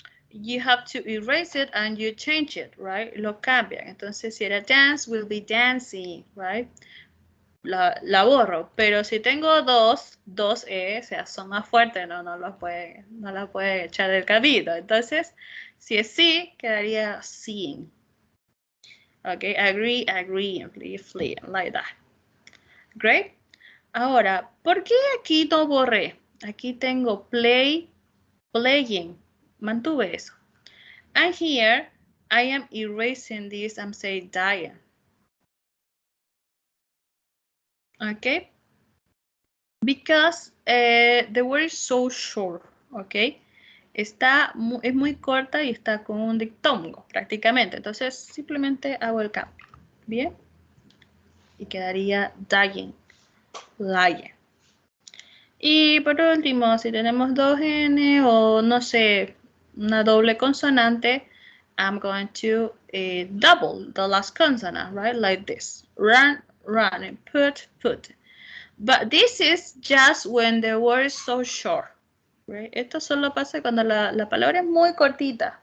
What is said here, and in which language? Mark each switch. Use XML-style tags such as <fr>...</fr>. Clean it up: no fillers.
<en>You have to erase it and you change it, right?</en> <es>Lo cambian. Entonces, si era</es> <en>dance, will be dancing, right?</en> <es>La borro. Pero si tengo dos E, o sea, son más fuertes, no la puede echar del camino. Entonces, si es sí, quedaría seeing.</es> <en>Okay, agree, flee, like that. Great.</en> <es>Ahora, ¿por qué aquí no borré? Aquí tengo play, playing. Mantuve eso.</es> <en>And here, I am erasing this and say dying. Okay? Because the word is so short, okay?</en> <es>Es muy corta y está con un dictongo prácticamente. Entonces, simplemente hago el cambio. ¿Bien? Y quedaría dying, lying. Y por último, si tenemos dos N o no sé, una doble consonante,</es> <en>I'm going to double the last consonant, right? Like this. Run, running, put, put. But this is just when the word is so short. Right?</en> <es>Esto solo pasa cuando la palabra es muy cortita.</es>